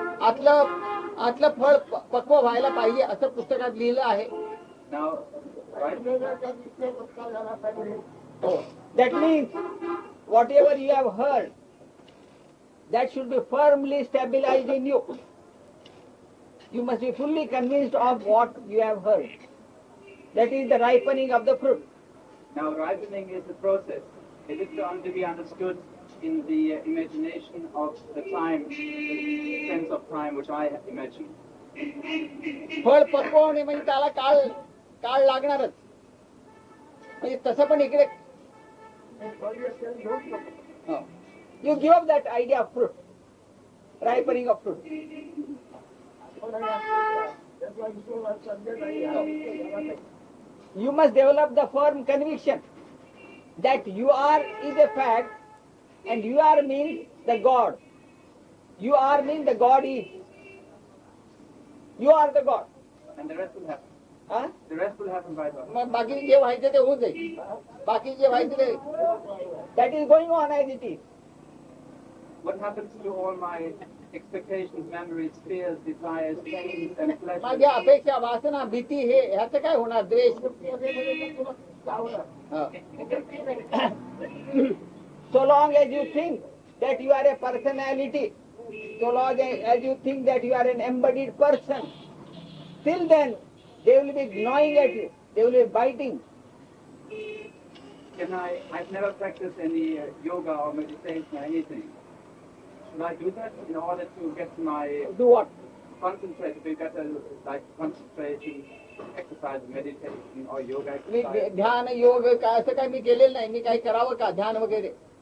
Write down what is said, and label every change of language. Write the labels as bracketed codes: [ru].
[mr] आतलं फळ पक्व व्हायला पाहिजे असं पुस्तकात लिहिलं आहे. [en] Now, right? Oh. That means whatever you have heard, that should be firmly stabilized in you. You must be fully convinced of what you have heard. That is the ripening of the fruit. Now, ripening is a process. It is to be understood in the imagination of the time, the sense of time which I imagine. [mr] फळ पक्व होणे म्हणजे त्याला काळ लागणारच. म्हणजे तसं पण इकडे [en] you give up that idea of fruit, ripening of fruit. You must develop the firm conviction that you are is a fact, and you are means the God. You are means the God is. You are the God. And the rest will happen. Huh? The rest will happen by God. [mr] मग बाकी जे व्हायचं ते होऊन जाईल. बाकी जे व्हायचं ते [en] that is going on as it is. What happens to all my expectations, memories, fears, desires, pains, and pleasures? [mr] माझ्या अपेक्षा, वासना, भीती हे ह्याचं काय होणार? द्वेष. [en] So long as you think that you are a personality, so long as you think that you are an embodied person, till then they will be gnawing at you, they will be biting. I've never practiced any yoga or meditation or anything. Should I do that in order to get my Do what? concentrate, to be better, like concentration, exercise, meditation or yoga [mr] मी [en] exercise? [mr] ध्यान योग काय असं काय मी केलेलं नाही. मी काही करावं का ध्यान वगैरे?